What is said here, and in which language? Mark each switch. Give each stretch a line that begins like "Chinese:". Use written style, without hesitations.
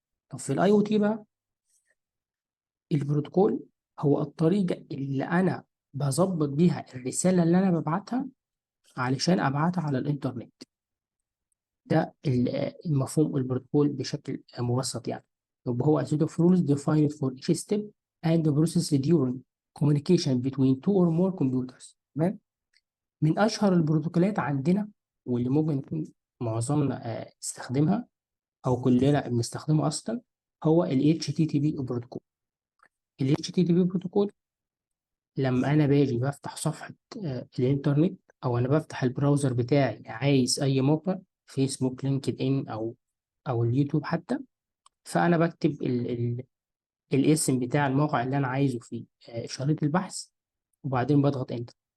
Arabic: طب في الاي او تي بقى، البروتوكول هو الطريقة اللي انا بظبط بيها الرسالة اللي انا ببعتها علشان ابعتها على الانترنت. ده المفهوم البروتوكول بشكل مبسط يعني. يبقى هو
English: a set of rules defined for each step and processed during communication between two or more computers.
Arabic: تمام. من اشهر البروتوكولات عندنا واللي ممكن يكون معظمنا استخدمها او كلنا بنستخدمه اصلا، هو ال HTTP بروتوكول. ال HTTP بروتوكول لما انا باجي بفتح صفحة الانترنت، او انا بفتح البراوزر بتاعي عايز اي موقع، فيسبوك، لينكد ان او اليوتيوب حتى، فانا بكتب الاسم بتاع الموقع اللي انا عايزه في شريط البحث، وبعدين بضغط انتر.